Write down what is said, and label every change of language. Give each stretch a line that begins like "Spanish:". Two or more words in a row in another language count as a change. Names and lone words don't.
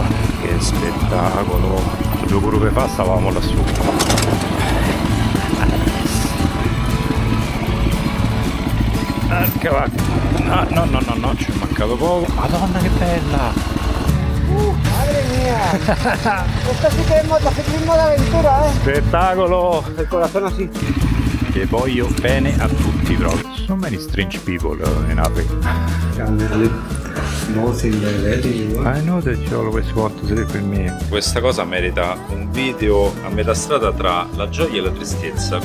Italian: Che spettacolo. 2 curve fa stavamo lassù. Che va. No, ci è mancato poco. Madonna che bella!
Spanish: Madre mía, esto sí que es motociclismo de aventura, ¿eh?
Italian: Spettacolo!
Spanish: El corazón así.
Italian: Che voglio bene a tutti proprio.
English: So many strange people in Africa. I know that you always want to sleep with me.
Italian: Questa cosa merita un video a metà strada tra la gioia e la tristezza.